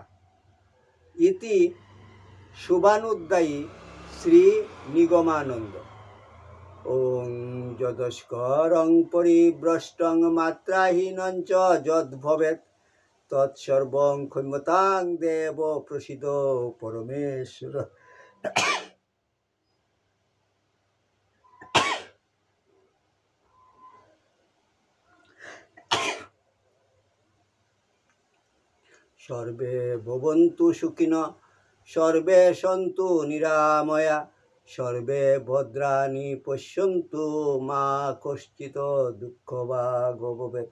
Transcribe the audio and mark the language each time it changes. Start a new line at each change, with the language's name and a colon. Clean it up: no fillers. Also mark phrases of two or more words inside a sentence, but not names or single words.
Bangla: ইতি শুভানুদ্দায়ী শ্রী নিগমানন্দ।
Sanskrit: ওং যদস্করং পরিভ্রষ্টং মাত্রাহীনং চ যদ্ভবেৎ তৎসর্বং ক্ষম্যতাং দেব প্রসিদ পরমেশ্বর। সর্বে ভবন্তু সুখিনঃ, সর্বে সন্তু নিরাময়া, সর্বে ভদ্রাণি পশ্যন্তু মা কশ্চিৎ দুঃখভাগ্ ভবেৎ।